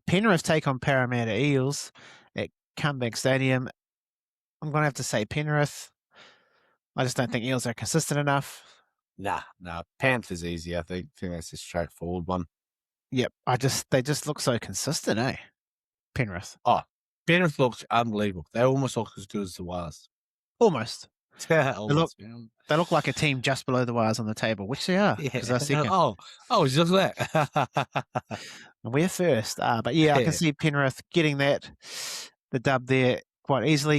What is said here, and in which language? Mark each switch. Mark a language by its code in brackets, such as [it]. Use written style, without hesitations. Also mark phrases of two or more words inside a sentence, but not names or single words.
[en] Penrith take on Parramatta Eels at Comeback Stadium. I'm going to have to say Penrith. I just don't think Eels are consistent enough. Nah. Panthers easy, I think. I think that's a straightforward one. Yep. They just look so consistent, eh? Penrith. Oh, Penrith looks unbelievable. They almost look as good as the Wires. Almost. Almost. They look like a team just below the Wires on the table, which they are. Yeah. They're second. Just that. We're first. But I can see Penrith getting the dub there quite easily.